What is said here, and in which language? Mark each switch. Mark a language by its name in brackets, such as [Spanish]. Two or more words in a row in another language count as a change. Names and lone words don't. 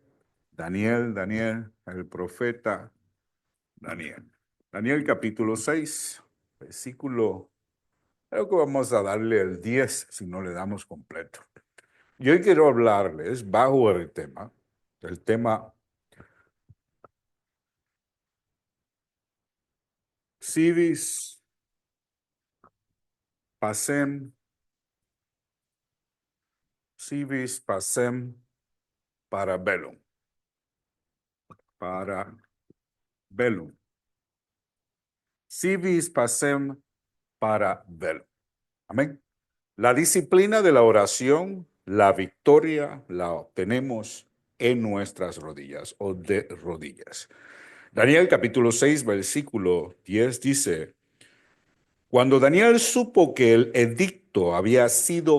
[Spanish] Daniel, el profeta Daniel. Daniel capítulo 6, versículo, creo que vamos a darle el 10 si no le damos completo. Y hoy quiero hablarles bajo el tema [Latin] civis pacem, civis pacem para bellum, para bellum, civis pacem para bellum. [Spanish] Amén. La disciplina de la oración, la victoria la obtenemos en nuestras rodillas o de rodillas. Daniel capítulo 6, versículo 10 dice, cuando Daniel supo que el edicto había sido